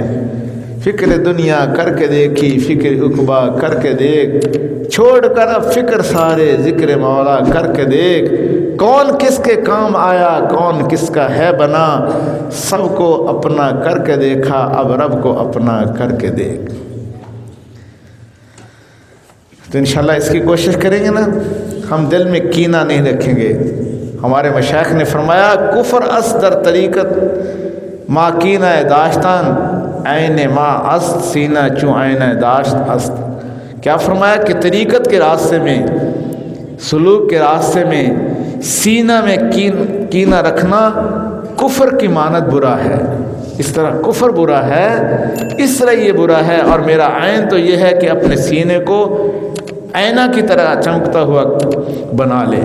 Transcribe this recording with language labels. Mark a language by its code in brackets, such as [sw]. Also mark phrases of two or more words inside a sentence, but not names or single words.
[ur] فکر دنیا کر کے دیکھی فکر عقبا کر کے دیکھ، چھوڑ کر اب فکر سارے ذکر مولا کر کے دیکھ، کون کس کے کام آیا کون کس کا ہے بنا، سب کو اپنا کر کے دیکھا اب رب کو اپنا کر کے دیکھ۔ تو انشاءاللہ اس کی کوشش کریں گے نا، ہم دل میں کینہ نہیں رکھیں گے۔ ہمارے مشائخ نے فرمایا [fa] کفر اس در طریقت ما کینہ داشتان، عین ما است سینہ چوں عین داشت است۔ [ur] کیا فرمایا کہ طریقت کے راستے میں، سلوک کے راستے میں سینہ میں کینہ رکھنا کفر کی مانت برا ہے۔ اس طرح کفر برا ہے، اس طرح یہ برا ہے، اور میرا عین تو یہ ہے کہ اپنے سینے کو آئینہ کی طرح چمکتا ہوا بنا لے۔